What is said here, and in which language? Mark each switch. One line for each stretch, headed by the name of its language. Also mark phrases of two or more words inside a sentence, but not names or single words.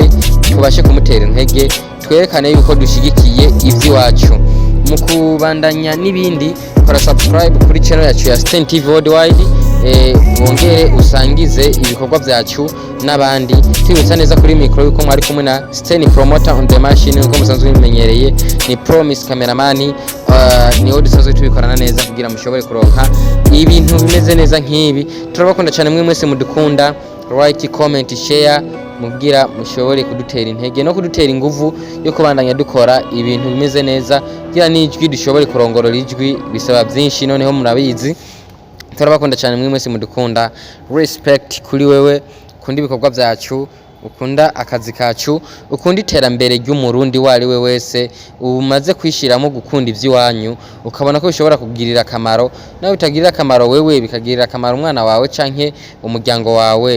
Rundi: Tubashe kumutera intege, twerekane yuko dushigikiye ivy'iwacu. Mu kubandanya n'ibindi, kora subscribe kuri channel yacu ya StenTV Worldwide, wongere usangize ibikorwa byacu n'abandi. Twibutsa neza kuri mikro yuko mwari kumwe na StenPromoter
English: on the machine,
Rundi: uko musanzwe bimenyereye ni Promise cameraman. Niho dusanzwe tubikorana neza kugira mushobore kuronka ibintu bimeze neza nk'ibi. Turabakunda cyane mwe mwese mudukunda,
English: like, comment, share,
Rundi: mubwira mushobore kudutera intege no kudutera inguvu yo kubandanya dukora ibintu bimeze neza, kugira n'ijwi dushobore kurongorora ijwi bisaba byinshi, noneho murabizi. Turabakunda cyane mwe mwese mudukunda. Respect kuri wewe ukunda ibikorwa byacu, ukunda akazi kacu, ukunda iterambere ry'umurundi wari we wese, umaze kwishiramo gukunda ivy'iwanyu, ukabona ko bishobora kugirira akamaro, nawe bitagirira akamaro wewe bikagirira akamaro umwana wawe canke umuryango wawe.